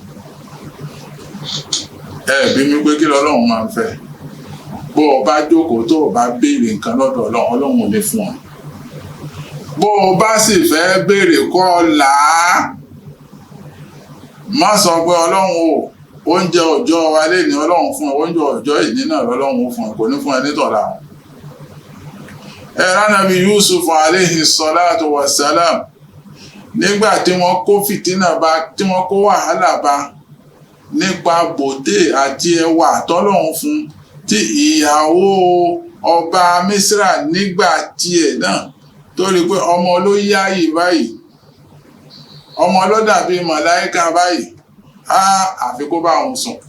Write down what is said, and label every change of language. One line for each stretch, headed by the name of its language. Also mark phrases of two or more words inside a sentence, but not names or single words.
Yoruba: bí mi pé kí lọ́lọ́run máa ń fẹ́ bó o bá jókòó tó o bá béèrè nǹkan lọ́dọ̀ ọlọ́run ò lè fún ọ bó o bá sì fẹ́ béèrè kọ́ là á má sọ pé ọlọ́run o oúnjẹ ọjọ́ wa lè ní ọlọ́run fún ẹ oúnjẹ ọjọ́ ìní náà lọ́lọ́run fún ẹ kò ní fún ẹ nítọ̀la. ẹ̀rọ Ànábì Yusuf
Arabic: عليه الصلاة والسلام
Yoruba: nígbà tí wọ́n kó fìtínà bá tí wọ́n kó wàhálà bá nípa bòté àti ẹwà tọ́lọ́run fún tí ìyàwó ọba Mísírà nígbà tiẹ̀ náà tó rí pé ọmọ ló yáyì báyìí ọmọ ló dàbí màláíkà báyìí àfi kó bá òun sùn.